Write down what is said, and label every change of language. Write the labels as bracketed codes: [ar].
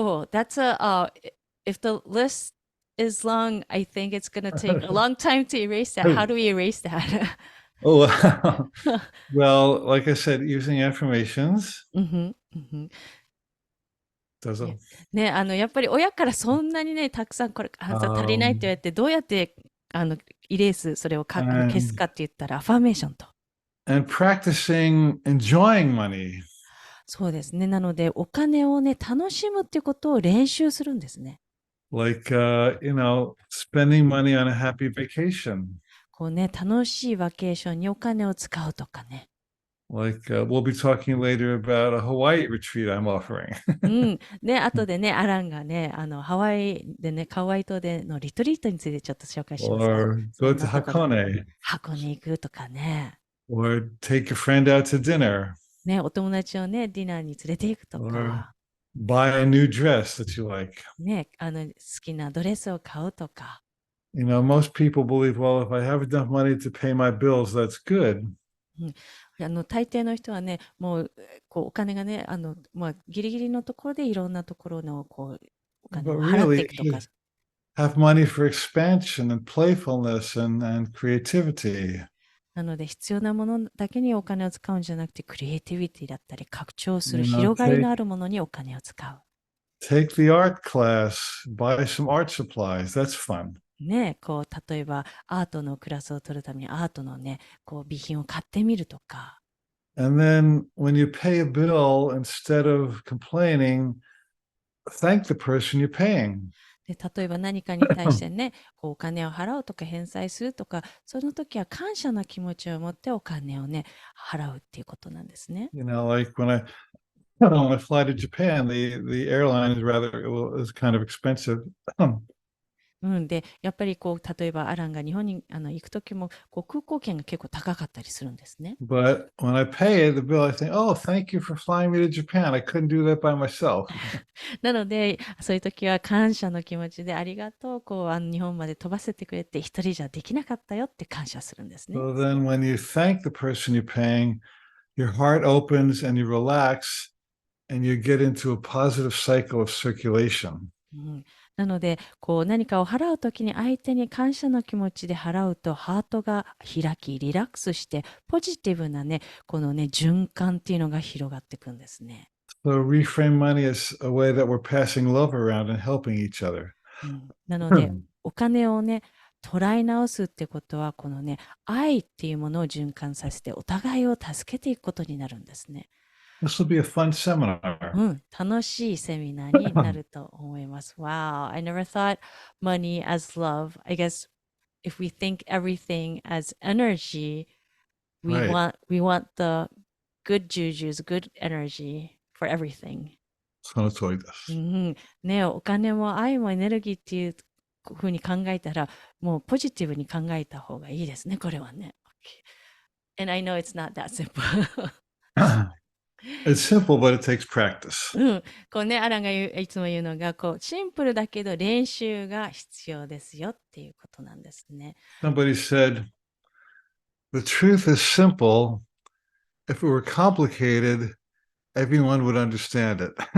[en] That's if the list is long, I think it's going to take a long time to erase that. How do we erase that? Oh, well, like I said, using affirmations. [ja] どうぞ。ね、やっぱり親からそんなにね、たくさんこれ足りないって言われて、どうやってイレースそれを消すかって言ったらアファーメーションと。 [en] And practicing enjoying money. [ja] そうですね。なのでお金をね、楽しむっていうことを練習するんですね。 [en] Like, spending money on a happy vacation. [ja] こうね、楽しいバケーションにお金を使うとかね。 [en] Like, we'll be talking later about a Hawaii retreat I'm offering. [ja] で、後でね、アランがね、ハワイでね、ハワイ島でのリトリートについてちょっと紹介します。 [en] Or go to Hakone. [ja] 箱根行くとかね。 [en] Or take a friend out to dinner. [ja] ね、お友達をね、ディナーに連れて行くとか。 [en] Buy a new dress that you like. [ja] ね、好きなドレスを買うとか。 [en] Most people believe, well, if I have enough money to pay my bills, that's good. [ja] 大抵の人はね、もうこうお金がね、ギリギリのところでいろんなところのこうお金を払っていくとか。 [en] Have money for expansion and playfulness and creativity. [ja] なので必要なものだけにお金を使うんじゃなくて、クリエイティビティだったり、拡張する広がりのあるものにお金を使う。 [en] Take the art class, buy some art supplies. That's fun. [ja] ね、こう、例えばアートのクラスを取るためにアートのね、こう、備品を買ってみるとか。 [en] And then when you pay a bill, instead of complaining, thank the person you're paying. [ja] で、例えば何かに対してね、こうお金を払うとか返済するとか、その時は感謝の気持ちを持ってお金をね、払うっていうことなんですね。 [en] Like when I fly to Japan, the airline is is kind of expensive. [ja] うん、で、やっぱりこう、例えばアランが日本に行く時も、こう空港券が結構高かったりするんですね。 [en] But when I pay the bill, I think, oh, thank you for flying me to Japan. I couldn't do that by myself. [ja] なので、そういう時は感謝の気持ちでありがとう、こう、日本まで飛ばせてくれて、一人じゃできなかったよって感謝するんですね。 [en] So then when you thank the person you're paying, your heart opens and you relax and you get into a positive cycle of circulation. [ja] うん、なので、こう何かを払うときに相手に感謝の気持ちで払うと、ハートが開き、リラックスして、ポジティブなね、このね、循環っていうのが広がっていくんですね。 [en] So reframe money as a way that we're passing love around and helping each other. [ja] うん、なので、お金をね、捉え直すってことは、このね、愛っていうものを循環させて、お互いを助けていくことになるんですね。 [en] This will be a fun seminar. [ja] うん、楽しいセミナーになると思います。 [en] Wow, I never thought money as love. I guess if we think everything as energy, we Right. want the good jujus, good energy for everything. [ja] その通りでうす。ん、ね、お金も愛もエネルギーっていうふうに考えたら、もうポジティブに考えた方がいいですね、これはね。 [en] And I know it's not that simple. It's simple, but it takes practice. [ja] うん、こうね、アランがいつも言うのが、こう、シンプルだけど練習が必要ですよっていうことなんですね。 [en] Somebody said, the truth is simple. If it were complicated, everyone would understand it.